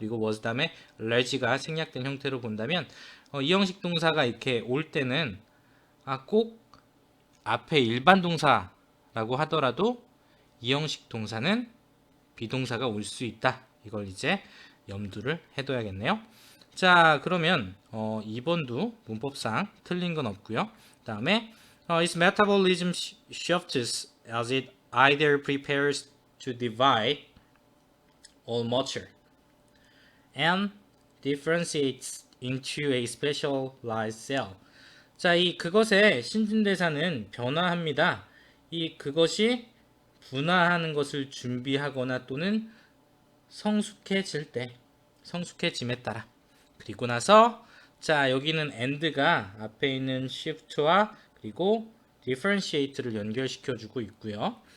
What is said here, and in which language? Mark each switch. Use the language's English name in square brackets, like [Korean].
[Korean] 그리고 was 다음에 large가 생략된 형태로 본다면 이 형식 동사가 이렇게 올 때는 꼭 앞에 일반 동사라고 하더라도 이 형식 동사는 비동사가 올 수 있다, 이걸 이제 염두를 해둬야겠네요. 자, 그러면 2번도 문법상 틀린 건 없고요. 그 다음에 [English] its metabolism shifts as it either prepares to divide or mature and differentiates into a specialized cell. [Korean] 자, 이 그것의 신진대사는 변화합니다. 이 그것이 분화하는 것을 준비하거나 또는 성숙해질 때, 성숙해짐에 따라. 그리고 나서 자, 여기는 and가 앞에 있는 shift와 그리고 differentiate를 연결시켜주고 있고요.